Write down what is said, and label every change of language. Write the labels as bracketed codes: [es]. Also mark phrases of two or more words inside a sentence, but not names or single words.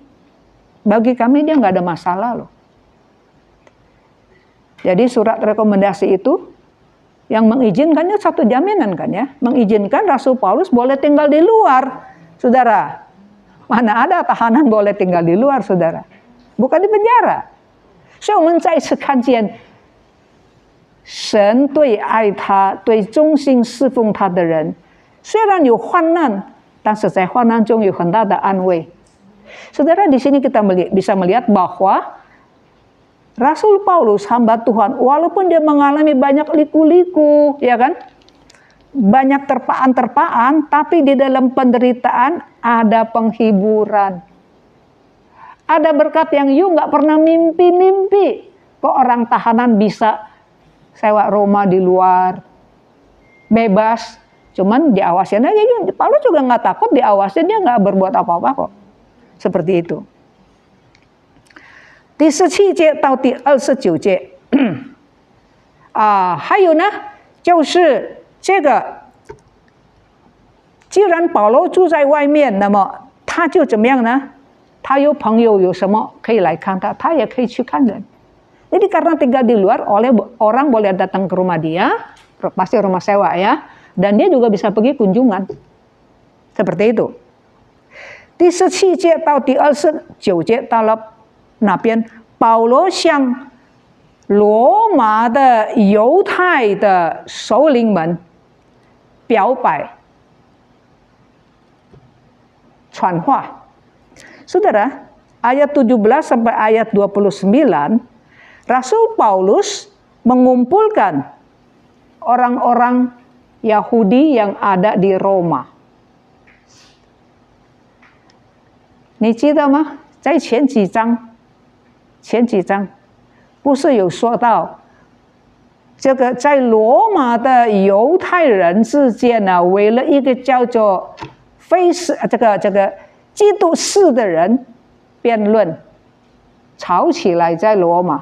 [id] Bagi kami dia nggak ada masalah loh. Jadi surat rekomendasi itu yang mengizinkannya satu jaminan kan ya, mengizinkan Rasul Paulus boleh tinggal di luar, saudara. Mana ada tahanan boleh tinggal di luar, saudara? Bukan di penjara. [zh] 所以我们再一次看见神对爱他、对忠心侍奉他的人，虽然有患难，但是在患难中有很大的安慰。 [id] Saudara, di sini kita bisa melihat bahwa Rasul Paulus, hamba Tuhan, walaupun dia mengalami banyak liku-liku, ya kan? Banyak terpaan-terpaan, tapi di dalam penderitaan ada penghiburan. Ada berkat yang you nggak pernah mimpi-mimpi. Kok orang tahanan bisa sewa rumah di luar, bebas. Cuman diawasin aja. Paulus juga nggak takut diawasin, dia nggak berbuat apa-apa kok. Seperti itu. [zh] 第17节到第29节还有呢，就是这个，既然保罗住在外面，那么他就怎么样呢？他有朋友有什么可以来看他，他也可以去看人。 [id] Jadi karena tinggal di luar, orang boleh datang ke rumah dia, pasti rumah sewa ya, dan dia juga bisa pergi kunjungan. Seperti itu. [zh] 第17节到第29节到了。那边保罗向罗马的犹太的首领们表白传话。 [id] Saudara, ayat 17 sampai ayat 29, Rasul Paulus mengumpulkan orang-orang Yahudi yang ada di Roma. [zh] 你记得吗？在前几章不是有说到这个在罗马的犹太人之间呢，为了一个叫做这个基督士的人辩论，吵起来在罗马。